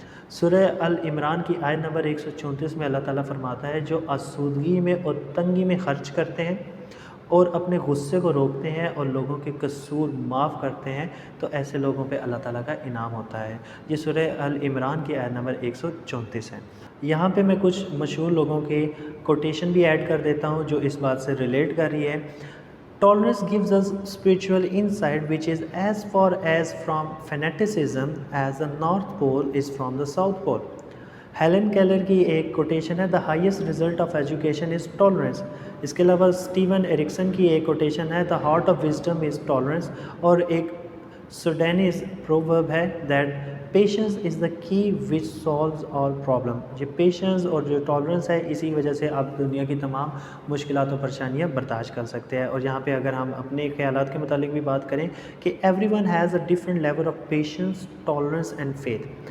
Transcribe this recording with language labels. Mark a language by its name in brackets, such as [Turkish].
[Urdu] سورہ العمران کی آیت نمبر 134 میں اللہ تعالیٰ فرماتا ہے جو آسودگی میں اور تنگی میں خرچ کرتے ہیں اور اپنے غصے کو روکتے ہیں اور لوگوں کے قصور معاف کرتے ہیں، تو ایسے لوگوں پہ اللہ تعالیٰ کا انعام ہوتا ہے. یہ سورہ العمران کی آیت نمبر 134 ہے. یہاں پہ میں کچھ مشہور لوگوں کے کوٹیشن بھی ایڈ کر دیتا ہوں جو اس بات سے ریلیٹ کر رہی ہے. [English] Tolerance gives us spiritual insight which is as far as from fanaticism as the North Pole is from the South Pole. Helen Keller [Urdu] کی ایک کوٹیشن ہے [English] the highest result of education is tolerance. [Urdu] اس کے علاوہ Steven Erikson کی ایک quotation ہے [English] the heart of wisdom is tolerance. [Urdu] اور ایک سوڈینیز پروورب ہے [English] that patience is the key which solves all problem. [Urdu] یہ پیشنس اور جو ٹالرنس ہے اسی وجہ سے آپ دنیا کی تمام مشکلات و پریشانیاں برداشت کر سکتے ہیں. اور یہاں پہ اگر ہم اپنے خیالات کے متعلق بھی بات کریں کہ [English] Everyone has a different level of patience, tolerance and faith.